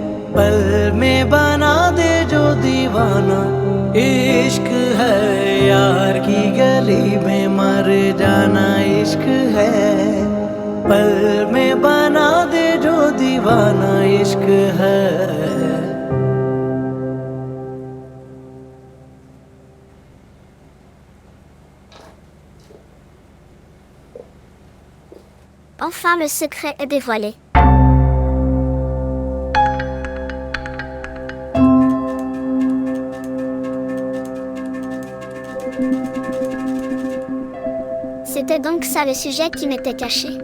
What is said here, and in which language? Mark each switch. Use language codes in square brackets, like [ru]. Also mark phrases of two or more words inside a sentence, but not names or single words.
[ur] پل میں بنا دے جو دیوانہ عشق ہے یار کی گلی میں مر جانا عشق ہے پل میں بنا دے جو دیوانہ عشق ہے [fr] Enfin le secret est dévoilé. C'était donc ça le sujet qui m'était caché.